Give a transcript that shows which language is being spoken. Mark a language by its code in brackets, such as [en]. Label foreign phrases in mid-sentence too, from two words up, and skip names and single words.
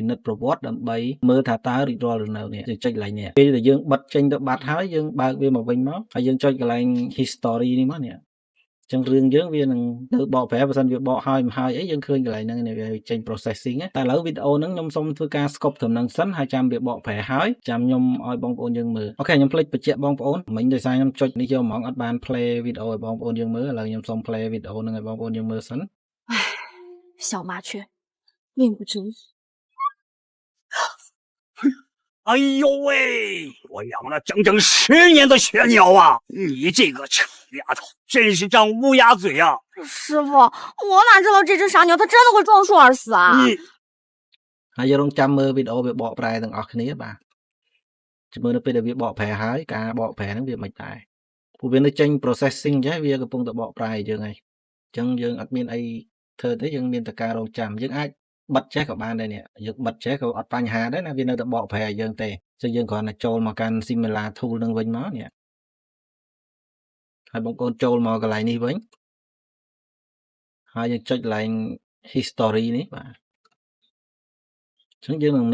[km] និត្យប្រវត្តិដើម្បីមើលថាតើរីករាល់ឬនៅនេះចុចកន្លែងនេះពេលដែលយើងបិទចេញទៅបាត់ហើយយើងបើកវាមកវិញមកហើយយើងចុចកន្លែង history នេះមកនេះចឹងរឿងយើងវានឹងទៅបកប្រែបើសិនវាបកហើយអីយើងឃើញកន្លែងហ្នឹងវាចេញ processing តែឥឡូវវីដេអូហ្នឹងខ្ញុំសូមធ្វើការ scope ត្រឹមហ្នឹងសិនហើយចាំវាបកប្រែហើយចាំខ្ញុំឲ្យបងប្អូនយើងមើលអូខេខ្ញុំភ្លេចបញ្ជាក់បងប្អូនមិញដោយសារខ្ញុំចុចនេះយកហ្មងអត់បាន play វីដេអូឲ្យបងប្អូនយើងមើលឥឡូវខ្ញុំសូម play វីដេអូហ្នឹងឲ្យបងប្អូនយើងមើលសិន [zh] 小麻雀命不值一哎呦喂！我养了整整10年的雪鸟啊！你这个臭丫头，真是张乌鸦嘴啊！师傅，我哪知道这只傻鸟它真的会撞树而死啊！ [km] ហើយយើងរងចាំមើលវីដេអូវាបកប្រែទាំងអស់គ្នាបាទជំរឿនទៅពេលដែលវាបកប្រែហើយការបកប្រែហ្នឹងវាមិនដែរ ព្រោះវានៅចេញ processing អញ្ចឹងវាកំពុងតែបកប្រែយើងហើយអញ្ចឹងយើងអត់មានអីធ្វើទេយើងមានតែការរងចាំយើងអាចបិទចេះក៏បានដែរនេះយើងបិទចេះក៏អត់បញ្ហាដែរណាវានៅតែបកប្រែឲ្យយើងទេអញ្ចឹងយើងគ្រាន់តែចូលមកកាន់ Simula tool នឹងវិញមកនេះហើយបងប្អូនចូលមកកន្លែងនេះវិញហើយយើងចុចកន្លែង history នេះបាទអញ្ចឹងយើងនឹង